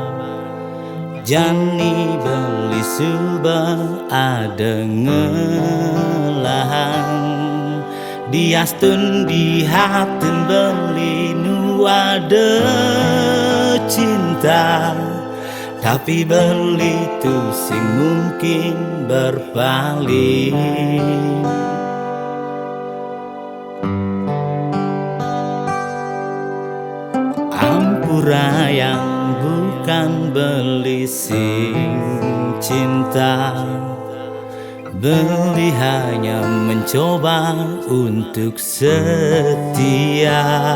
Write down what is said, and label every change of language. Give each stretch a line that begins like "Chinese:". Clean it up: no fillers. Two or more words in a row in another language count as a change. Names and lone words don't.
Balinese: jani beli subah ada ngelahan. Diastun di hatin beli nu ada cinta, tapi beli tu sing mungkin berpaling. Ampura yang bukan beli sing cinta, beli
Indonesian: hanya mencoba untuk setia.